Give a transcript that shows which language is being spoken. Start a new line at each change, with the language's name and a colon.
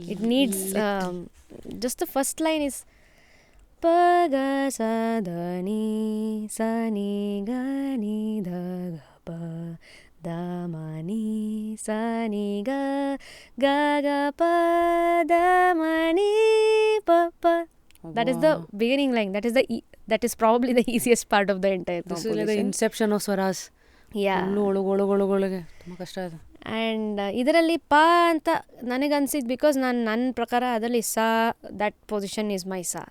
English: It needs just the first line is ಪ ಗ ಸ ದ ನಿ ಸ ನಿ ಗ ನಿ ಧ ಗ ಪ ದ ಮ ನಿ ಸ ನಿ ಗ ಗ ಗ ಪ ದ ಮ ನಿ ಪ ಪ. That is the beginning line. That is probably the easiest part of the entire composition. This is the inception of swaras. Yeah.
Kannada: ಒಳಗೊಳಗೆ ತುಂಬ ಕಷ್ಟ ಇದೆ. ಆ್ಯಂಡ್ ಇದರಲ್ಲಿ ಪ ಅಂತ ನನಗನ್ಸಿದ್ದು ಬಿಕಾಸ್ ನನ್ನ ಪ್ರಕಾರ ಅದರಲ್ಲಿ ಸಾ,
English: That position is my ಸಾ.